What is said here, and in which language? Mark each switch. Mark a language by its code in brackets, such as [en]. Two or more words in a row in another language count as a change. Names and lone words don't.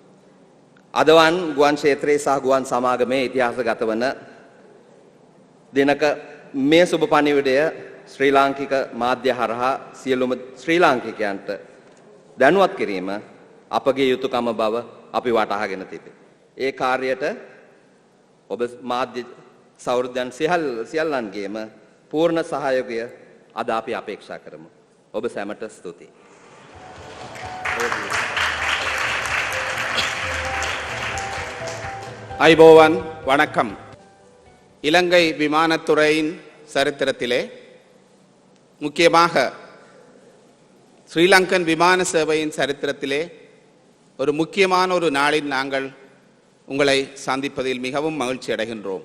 [si] අදවන් ගුවන් ක්ෂේත්‍රයේ සහ ගුවන් සමාගමේ ඉතිහාසගත වන දිනක මේ සුබ පණිවිඩය ශ්‍රී ලාංකික මාධ්‍ය හරහා සියලුම ශ්‍රී ලාංකිකයන්ට දැනුවත් කිරීම අපගේ යුතුයකම බව අපි වටහාගෙන තිබේ. ඒ කාර්යයට ඔබ මාධ්‍ය සහෘදයන් සියල්ලන්ගේම පූර්ණ සහයෝගය අද අපි අපේක්ෂා කරමු. ඔබ සැමට ස්තුතියි. [ta] ஐபோவான் வணக்கம். இலங்கை விமானத்துறையின் சரித்திரத்திலே முக்கியமாக ஸ்ரீலங்கன் விமான சேவையின் சரித்திரத்திலே ஒரு முக்கியமான ஒரு நாளில் நாங்கள் உங்களை சந்திப்பதில் மிகவும் மகிழ்ச்சி அடைகின்றோம்.